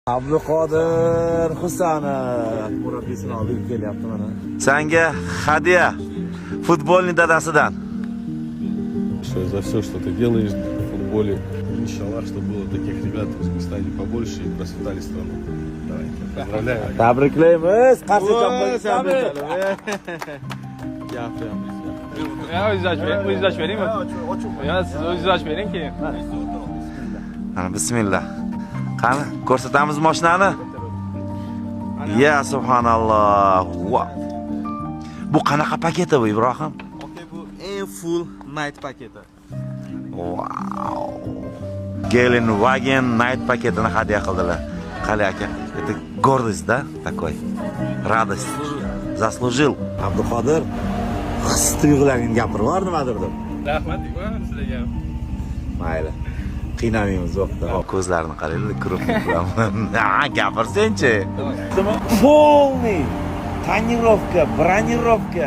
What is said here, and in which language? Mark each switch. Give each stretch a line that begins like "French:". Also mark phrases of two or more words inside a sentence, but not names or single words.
Uzbek: Abduqodir Husanov murabbiyini olib kelyapti mana. Senga hadya futbolning dadasidan.
Russian: За все, что ты делаешь в футболе. Иншаллах, чтобы было таких ребят в Узбекистане побольше и процветали страну. Давайте. Поздравляю.
Uzbek: Tabriklaymiz. Qarshi chapqizamiz. O'zingiz beringmi? Yo, siz o'zingiz bering keyin. Mana bismillah. Qani, ko'rsatamiz mashinani. Ya subhanalloh. Bu qanaqa paketi bu Ibrohim? Okay, bu eng
English: full night
Uzbek: paketi. Wow. Gelenwagen night paketini hadya qildilar. Qali aka,
Russian: это гордость, да, такой? Радость. Заслужил.
Uzbek: Abduqodir his tuyg'ularing gapirib bor nimadir deb. Rahmat sizlarga. Mayli. Qiynamaymiz vaqtda. Ko'zlarini qaranglar, krupnik bilan. Ha, gapirsen-chi.
Russian: Полный tonirovka, bronировка,